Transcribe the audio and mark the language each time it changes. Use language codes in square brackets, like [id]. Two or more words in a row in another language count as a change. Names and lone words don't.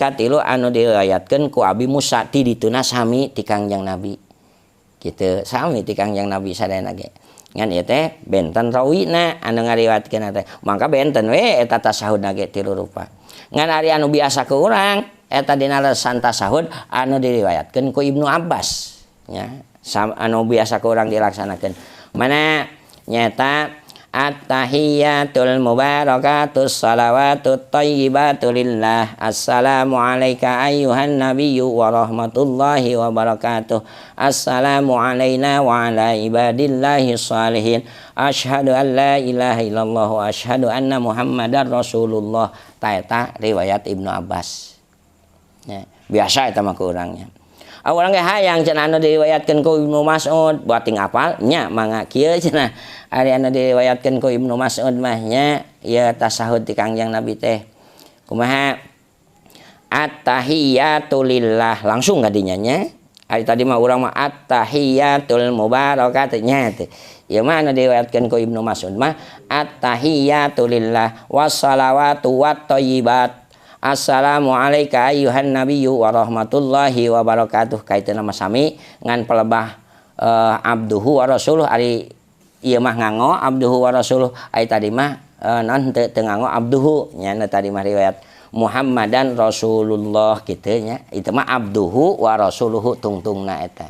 [su] katilu anu diriwayatkeun ku Abi Musa ti dituna sami ti Kangjeng Nabi kitu sami ti Kangjeng Nabi sadayana ge ngan ieu teh benten rawina anu ngariwayatkeun teh mangka benten we eta tasahudna ge 3 rupa ngan ari anu biasa ke urang eta dina lesan tasahud anu diriwayatkeun ku Ibnu Abbas nya anu biasa ke urang dilaksanakeun mana nyata [ar] التحيات المباركات الصلوات الطيبات لله. السلام عليك أيها النبي ورحمة الله وبركاته. السلام علينا وعلى عباد الله الصالحين. أشهد أن لا إله إلا الله وأشهد أن محمدا رسول الله. [su] Taeta riwayat Ibnu Abbas. Ya, biasa eta mah ku urangnya. Orang ge hayang cenah anu diriwayatkeun ku Ibnu Mas'ud buat ting apal nya mangga kieu cenah ari anu diriwayatkeun ku Ibnu Mas'ud mah nya ieu tasahud ti Kangjeng Nabi teh kumaha [ar] التحيات لله [su] langsung gadinya nya ari tadi mah urang mah [ar] التحيات المباركات [su] nya teh ieu mah anu diriwayatkeun ku Ibnu Mas'ud mah [ar] التحيات لله والصلوات والطيبات. السلام عليك أيها النبي ورحمة الله وبركاته. [su] Kaitana mah sami ngan pelebah [ar] عبده ورسوله [su] ari ieu mah nganggo [ar] عبده ورسوله [su] ai tadi mah non teu nganggo abduhu nya tadi mah riwayat [ar] محمدا رسول الله [su] kitu nya itu mah [ar] عبده ورسوله [su] tungtungna eta.